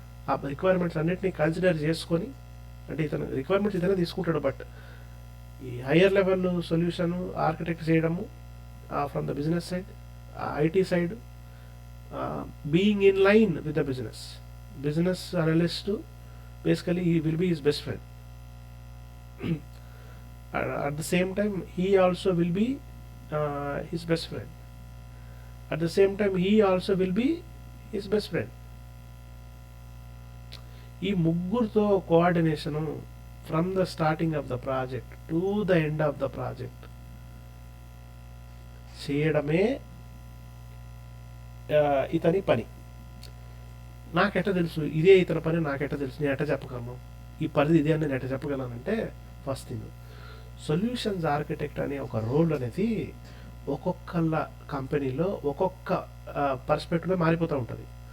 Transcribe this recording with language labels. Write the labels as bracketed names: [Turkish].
[Telugu] ఆ రిక్వైర్మెంట్స్ అన్నిటినీ కన్సిడర్ చేసుకొని, అంటే ఇతను రిక్వైర్మెంట్స్ ఇతనే తీసుకుంటాడు, బట్ ఈ హయ్యర్ లెవెల్ సొల్యూషన్ ఆర్కిటెక్ట్ చేయడము [English] From the business side, IT side, being in line with the business analyst basically he will be his best friend. At the same time he also will be his best friend. At the same time he also will be his best friend. [Telugu] ఈ ముగ్గురుతో coordination [English] from the starting of the project [Telugu] to the end of the project చేయడమే ఇతని పని. నాకెట్ట తెలుసు ఇదే ఇతని పని, నాకెట్ట తెలుసు, నేను ఎట్ట చెప్పగలను ఈ పరిధి ఇదే అని నేను ఎట్ట చెప్పగలనంటే, [English] first thing [Telugu] సొల్యూషన్స్ ఆర్కిటెక్ట్ అనే ఒక రోల్ అనేది ఒక్కొక్కళ్ళ కంపెనీలో ఒక్కొక్క పర్స్పెక్టివ్లో మారిపోతూ ఉంటుంది.